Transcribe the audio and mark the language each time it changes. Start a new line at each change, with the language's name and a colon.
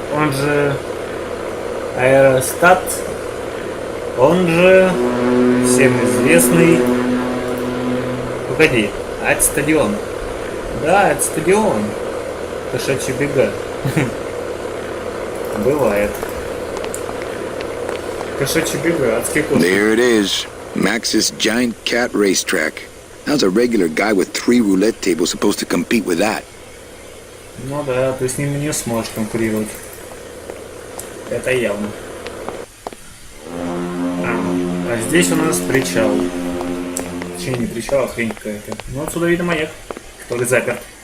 Russian: Он же аэростат. Он же всем известный. Погоди, а это стадион. Да, это стадион. Кошачьи бега. Бывает. Кошачьи бега, адские кошки.
English: There it is. Max's giant cat racetrack. How's a regular guy with 3 roulette tables supposed to compete with that?
Russian: Ну да, ты с ним не сможешь конкурировать. Это явно. А здесь у нас причал. Точнее, не причал, а хрень какая-то. Ну отсюда видно маяк, который заперт.